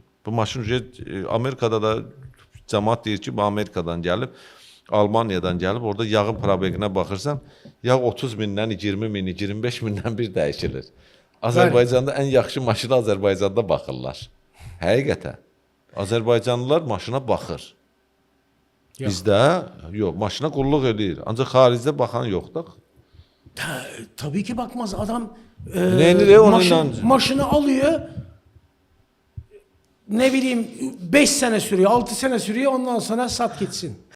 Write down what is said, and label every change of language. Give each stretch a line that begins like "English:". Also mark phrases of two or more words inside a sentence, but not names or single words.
Azerbaijani: Bu maşın Amerikada da cəmaat deyir ki, bu Amerikadan gəlib, Almaniyadan gəlib, orada yağın probeqinə baxırsan, yağ 30 mindən, 20 min, 25 mindən bir dəyişilir. Azərbaycanda ən yaxşı maşına Azərbaycanda baxırlar. Həqiqətən. Azərbaycanlılar maşına baxır. Bizdə, yox, maşına qulluq edir. Ancaq xaricdə baxan yoxdur.
Turkish: Tabii ki bakmaz adam maşını alıyor, ne bileyim 5 sene sürüyor, 6 sene sürüyor, ondan sonra sat gitsin.